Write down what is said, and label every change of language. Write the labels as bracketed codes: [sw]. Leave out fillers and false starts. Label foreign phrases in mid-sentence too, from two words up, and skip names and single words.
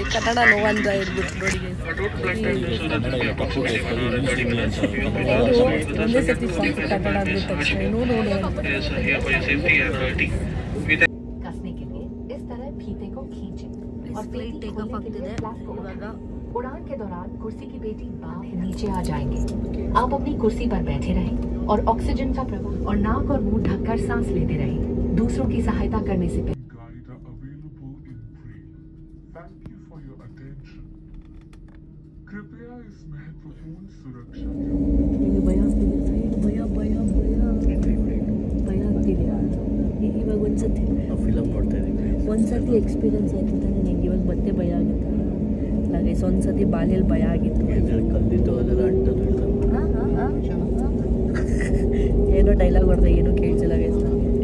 [kn] ಕನ್ನಡ ನೋವಂತ ಇರ್ಬಿಟ್ಟು ನೋಡಿ ಒಂದೇ ಸತಿ ಸಾಕು ಕನ್ನಡ ಅಂದ್ಬಿಟ್ಟು ತಕ್ಷಣ ನೋಡಿ ಟೇಕಪ್ ಆಗ್ತಿದೆ ಇವಾಗ. [hi] उड़ान के दौरान कुर्सी की पेटी बांध नीचे आ जाएंगे. आप अपनी कुर्सी पर बैठे रहें और ऑक्सीजन का प्रवाह और नाक और मुंह ढककर सांस लेते रहें. दूसरों की सहायता करने से पहले कृपया इस महत्वपूर्ण सुरक्षा [kn] ಭಯ ಆಗ್ತಿದೆ. ಇವಾಗ ಒಂದ್ಸತಿ ಎಕ್ಸ್ಪೀರಿಯನ್ಸ್ ಆಯ್ತು ತಾನೆ ನನಗೆ. ಇವಾಗ ಮತ್ತೆ ಭಯ ಆಗುತ್ತೆ. ಗೈಸ್ ಒಂದ್ಸತಿ ಬಾಲ್ಯಲ್ಲಿ ಭಯ ಆಗಿತ್ತು. ಏನೋ ಡೈಲಾಗ್ ಹೊಡೆದೆ, ಏನೂ ಕೇಳಿಸಿಲ್ಲ ಗೈಸ್ ನನಗೆ.